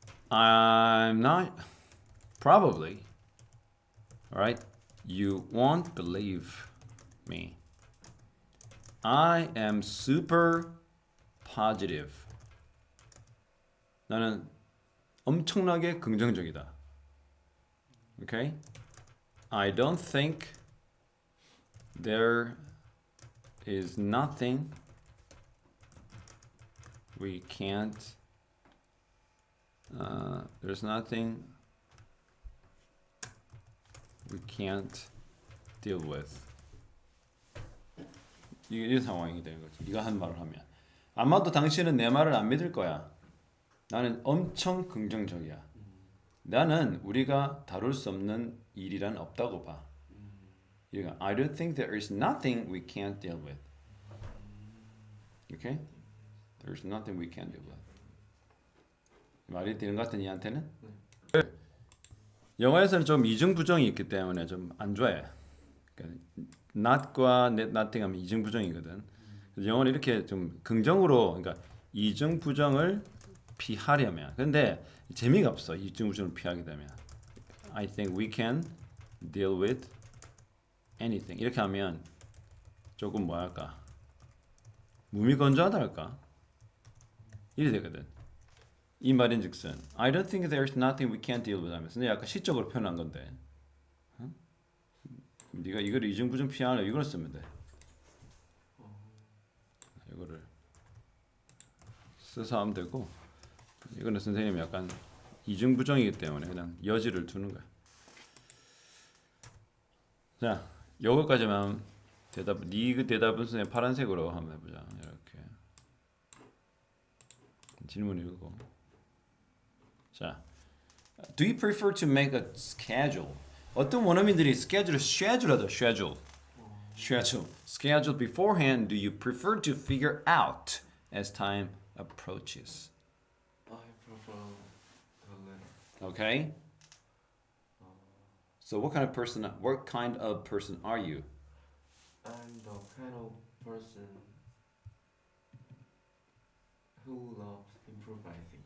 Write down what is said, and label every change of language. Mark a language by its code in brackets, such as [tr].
[en] I'm not probably. Alright? You won't believe me. I am super positive. [ko] 나는 엄청나게 긍정적이다. [en] Okay? I don't think there is nothing we can't there's nothing we can't deal with. [ko] 이 상황이 되는 거지. 네가 한 말을 하면 아마도 당신은 내 말을 안 믿을 거야. 나는 엄청 긍정적이야. 나는 우리가 다룰 수 없는 일이란 없다고 봐. [en] 이거 I don't think there is nothing we can't deal with. Okay? There's nothing we can't deal with. [ko] 말이 되는 것 같은 이한테는? 영어에서는 좀 이중 부정이 있기 때문에 좀 안 좋아해. 그러니까 not과 nothing 하면 이중 부정이거든. 영어는 이렇게 좀 긍정으로 그러니까 이중 부정을 피하려면 근데 재미가 없어. 이중 부정을 피하게 되면 [en] I think we can deal with anything [ko] 이렇게 하면 조금 뭐랄까 무미건조하다 할까 이래 되거든. 이 말인즉슨 [en] I don't think there's nothing we can't deal with [ko] 하면서 근데 약간 시적으로 표현한 건데 어? 네가 이걸 이중부중 피하려 이걸 쓰면 돼. 이거를 써서 하면 되고 이거는 선생님이 약간 이중부정이기 때문에 그냥 여지를 두는 거야. 자, 요거까지만 대답 네 대답은 선생님 파란색으로 한번 해보자. 이렇게 질문 읽고. [en] 자, do you prefer to make a schedule? [ko] 어떤 원어민들이 스케줄을 schedule하죠. [en] schedule beforehand. Do you prefer to figure out as time approaches? I prefer the letter. Okay. So what kind of person are you? I'm the kind of person who loves improvising.